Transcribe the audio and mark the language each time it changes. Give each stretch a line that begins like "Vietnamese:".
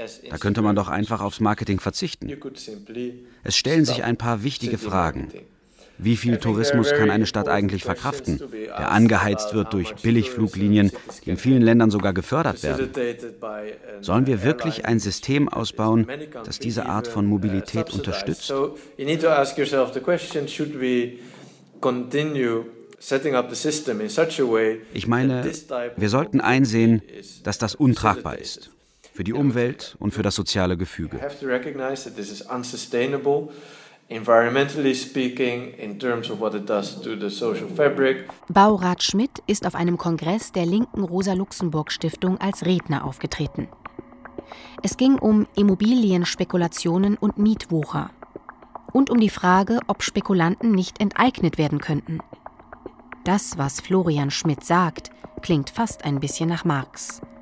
German: Da könnte man doch einfach aufs Marketing verzichten. Es stellen sich ein paar wichtige Fragen. Wie viel Tourismus kann eine Stadt eigentlich verkraften, der angeheizt wird durch Billigfluglinien, die in vielen Ländern sogar gefördert werden? Sollen wir wirklich ein System ausbauen, das diese Art von Mobilität unterstützt?
English: So, you need to ask yourself the question, should we continue setting up the system in such a way?
German: Ich meine, wir sollten einsehen, dass das untragbar ist. Für die Umwelt und für das soziale Gefüge.
English: Environmentally speaking, in terms of what it does to the social fabric.
German: Baurat Schmidt ist auf einem Kongress der linken Rosa-Luxemburg-Stiftung als Redner aufgetreten. Es ging um Immobilienspekulationen und Mietwucher. und um die Frage, ob Spekulanten nicht enteignet werden könnten. Das, was Florian Schmidt sagt, klingt fast ein bisschen nach Marx.